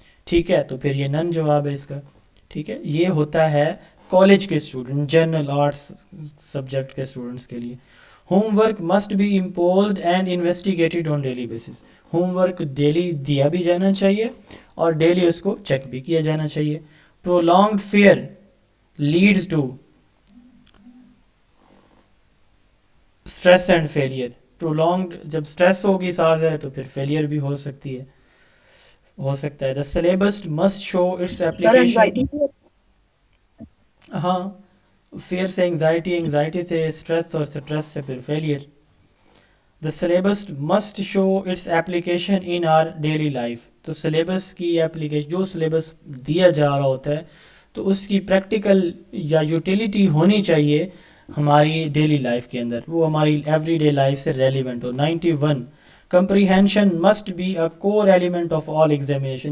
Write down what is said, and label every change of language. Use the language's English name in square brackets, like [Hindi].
[Urdu] ٹھیک ہے, تو پھر یہ نن جواب ہے اس کا. ٹھیک ہے, یہ ہوتا ہے کالج کے اسٹوڈنٹ, جنرل آرٹس سبجیکٹ کے اسٹوڈنٹس کے لیے. [English] Homework must be imposed and investigated on daily basis. [Urdu] Home work daily دیا بھی جانا چاہیے اور ڈیلی اس کو چیک بھی کیا جانا چاہیے. [English] prolonged fear leads to stress and failure. [Urdu] prolonged جب اسٹریس ہوگی ساتھ ہے تو پھر فیلئر بھی ہو سکتا ہے. [English] the syllabus must show its application. [Urdu] ہاں فیئر سے انگزائٹی سے اسٹریس اور اسٹریس سے پھر failure. [English] the syllabus must show its application in our daily life. [Urdu] تو سلیبس کی ایپلیکیشن جو سلیبس دیا جا رہا ہوتا ہے تو اس کی پریکٹیکل یا یوٹیلیٹی ہونی چاہیے ہماری ڈیلی لائف کے اندر, وہ ہماری ایوری ڈے لائف سے relevant ہو. [English] 91 comprehension must be a core element of all examination.